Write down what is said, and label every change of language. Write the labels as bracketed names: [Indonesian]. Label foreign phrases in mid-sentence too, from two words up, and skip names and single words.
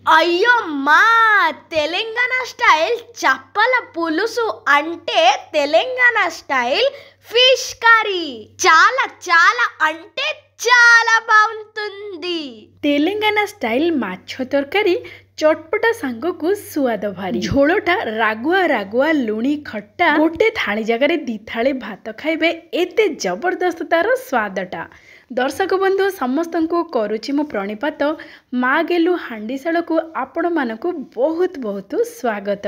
[Telugu] అయ్యమ్మా! తెలంగాణ స్టైల్ చప్పల పులుసు అంటే తెలంగాణ [English] style fish curry [Telugu] చాలా చాలా అంటే చాలా బాగుంటుంది। [Odia] ତେଲେଙ୍ଗାନା ଷ୍ଟାଇଲ ମାଛ ତରକାରୀ ଚଟପଟା ସାଙ୍ଗକୁ ସ୍ୱାଦ ଭାରି ଝୋଳଟା ରାଗୁଆ ରାଗୁଆ ଲୁଣି ଖଟା ଗୋଟେ ଥାଳି ଜାଗାରେ ଦି ଥାଳି ଭାତ ଖାଇବେ ଏତେ ଜବରଦସ୍ତ ତାର ସ୍ୱାଦଟା। ଦର୍ଶକ ବନ୍ଧୁ ସମସ୍ତ କୁ କରୁଛି ମୋ ପ୍ରଣିପାତ ମାଁ ଗେଲୁ ହାଣ୍ଡିଶାଳ କୁ ଆପଣ ମାନଙ୍କୁ ବହୁତ ବହୁତ ସ୍ୱାଗତ।